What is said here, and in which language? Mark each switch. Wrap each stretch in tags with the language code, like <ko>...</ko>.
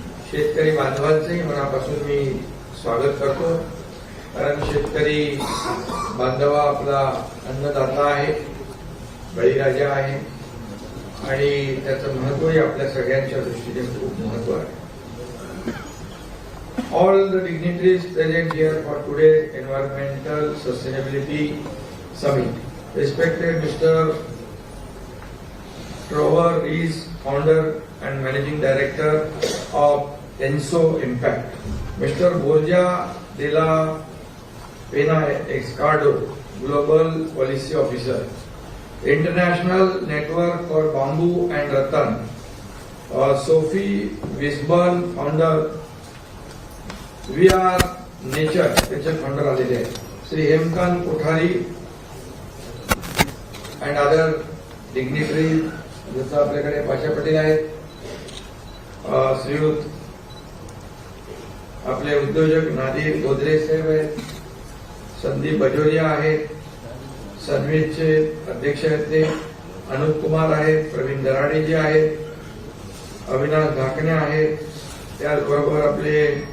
<mr>शेतकरी बांधवांचंही मनापासून मी स्वागत करतो. कारण शेतकरी बांधवा आपला अन्नदाता आहे, बळीराजा आहे आणि त्याचं महत्वही आपल्या सगळ्यांच्या दृष्टीने खूप महत्व आहे.</mr> <en>All the dignitaries present here for today's Environmental Sustainability Summit. Respected Mr. Trevor Rees, founder and managing director of Enso Impact. Mr. Borja de la Pena Escardo, Global Policy Officer, International Network for Bamboo and Rattan. Sophie Wisborn, founder, We Are Nature,</en> <mr>त्याचे founder आलेले आहेत. Shri Hemkant Kothari</mr> <en>and other dignitary,</en> <mr>जसं आपल्याकडे पाशा पटेल आहेत, श्रीयुत आपले उद्योजक नादिर गोदरे साहेब आहेत, संदीप बजोरिया आहेत, सनवीजचे अध्यक्ष आहेत ते, अनुप कुमार आहेत, प्रवीण दराडेजी आहेत, अविनाश धाकणे आहेत, त्याचबरोबर आपले</mr>